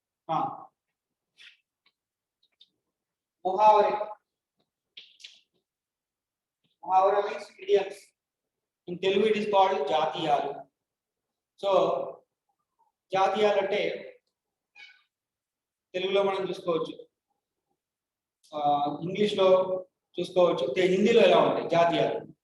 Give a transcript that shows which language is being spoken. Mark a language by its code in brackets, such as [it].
[hi] हाँ, मुहावरे. [en] मुहावरा means idioms. In Telugu it is called జాతీయాలు. [te] సో జాతీయాలు అంటే తెలుగులో మనం చూసుకోవచ్చు, ఇంగ్లీష్ లో చూసుకోవచ్చు, హిందీలో ఎలా ఉంటాయి జాతీయాలు.